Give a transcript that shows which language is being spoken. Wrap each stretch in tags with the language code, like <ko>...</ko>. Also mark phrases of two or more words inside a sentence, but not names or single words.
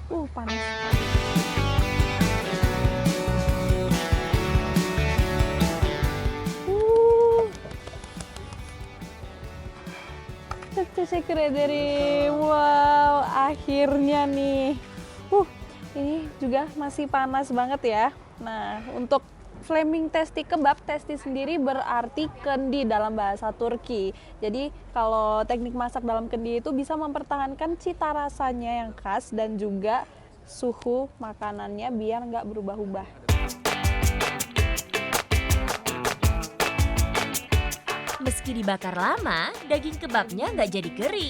<id>panas. Wow, akhirnya nih. Ini juga masih panas banget ya. Nah, untuk flaming testi kebab, testi sendiri berarti kendi dalam bahasa Turki. Jadi kalau teknik masak dalam kendi itu bisa mempertahankan cita rasanya yang khas dan juga suhu makanannya biar nggak berubah-ubah. Meski dibakar lama, daging kebabnya nggak jadi kering.</id>